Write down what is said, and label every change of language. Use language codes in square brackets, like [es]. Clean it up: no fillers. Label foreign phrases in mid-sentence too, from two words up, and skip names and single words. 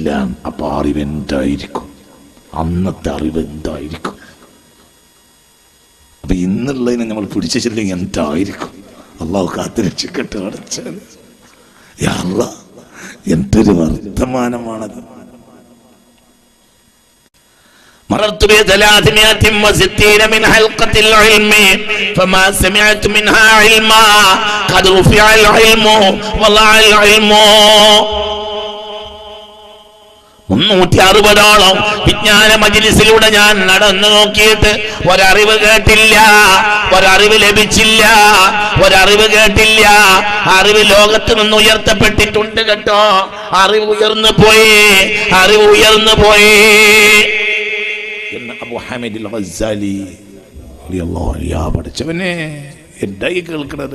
[ml] അപ്പൊ അറിവ് എന്തായിരിക്കും? അന്നത്തെ അറിവ് എന്തായിരിക്കും? അപ്പൊ ഇന്നുള്ളതിനെ നമ്മൾ പിടിച്ചില്ലെങ്കിൽ എന്തായിരിക്കും? അള്ളാഹു കാത്തുരക്ഷിക്കട്ടെ. അടച്ചാൽ എന്തൊരു വർത്തമാനമാണത്. [ar] مررت ب360 من حلقة العلم فما سمعت منها علما قد رفع العلم وضع العلم. [ml] 360 വിജ്ഞാന മജ്‌ലിസിലൂടെ ഞാൻ നടന്നു നോക്കിയിട്ട് ഒരറിവ് കേട്ടില്ല, ഒരറിവ് ലഭിച്ചില്ല, ഒരറിവ് കേട്ടില്ല. അറിവ് ലോകത്ത് നിന്ന് ഉയർത്തപ്പെട്ടിട്ടുണ്ട് കേട്ടോ. അറിവ് ഉയർന്നു പോയി, അറിവ് ഉയർന്നു പോയി എന്ന് അബൂ ഹമീദ് അൽ ഗസാലി [ar] رضي الله عنه [ml] പഠിച്ചവനെ എന്തായി കേൾക്കുന്നത്.